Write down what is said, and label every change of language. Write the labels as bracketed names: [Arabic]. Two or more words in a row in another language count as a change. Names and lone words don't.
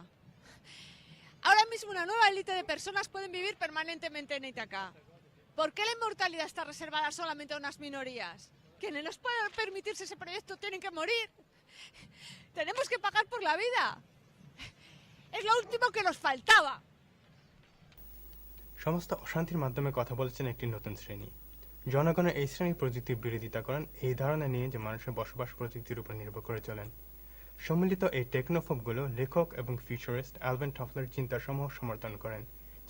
[Spanish] Ahora mismo una nueva élite de personas pueden vivir permanentemente en Ítaca. ¿Por qué la inmortalidad está reservada solamente a unas minorías? Quienes no puedan permitirse ese proyecto tienen que morir. Tenemos que pagar por la vida. Es lo último que nos faltaba. [Bangla] সমস্ত অশান্তির মাধ্যমে কথা বলছেন একটি নতুন শ্রেণী। জনগণের এই শ্রেণীর প্রযুক্তির বিরোধিতা করেন এই ধারণা নিয়ে যে মানুষের বসবাস প্রযুক্তির উপর নির্ভর করে চলেন। সম্মিলিত এই টেকনোফোবগুলো লেখক এবং ফিউচারিস্ট অ্যালভিন টফলার চিন্তাসমূহ সমর্থন করেন।